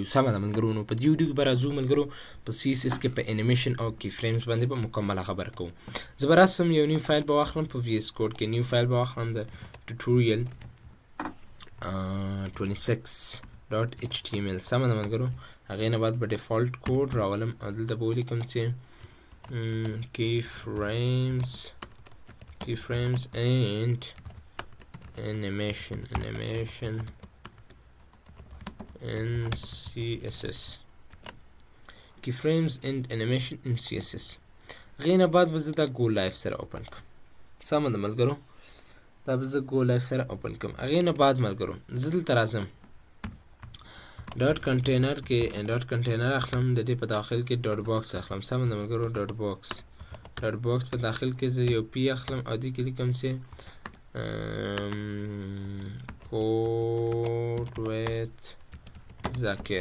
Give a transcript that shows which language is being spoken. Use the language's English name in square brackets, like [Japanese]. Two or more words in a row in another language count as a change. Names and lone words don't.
[Pashto] سمه ده ملګرو، نو په دې ویډیو کې به راځو ملګرو په CSS کې په انیمیشن او کی فريمز باندې به مکمله خبره کوو. زه به راسم یو [English] new file [Pashto] به واخلم په VS کوډ کې، [English] new file [Pashto] به واخلم د ټوټوریال 26.html. سمه ده ملګرو، هغې نه بعد به [English] default code [Pashto] راولم او دلته به ولیکم چې [English] keyframes and animation in CSS. keyframes and animation in CSS. [Pashto] غینا بعد به زه دا [English] go live [Pashto] سره اوپن کوم. سمه ده ملګرو، دا به زه [English] go live [Pashto] سره اوپن کوم. غینا بعد ملګرو زه دلته راځم [English] dot container [Pashto] کې [English] dot container [Pashto] اخلم، د دې په داخل کې [English] dot box [Pashto] اخلم. سمه ده ملګرو، [English] dot box [Pashto] په داخل کې زه یو پی اخلم او دې کې لیکم چې [English] code with [Pashto] ذاکر.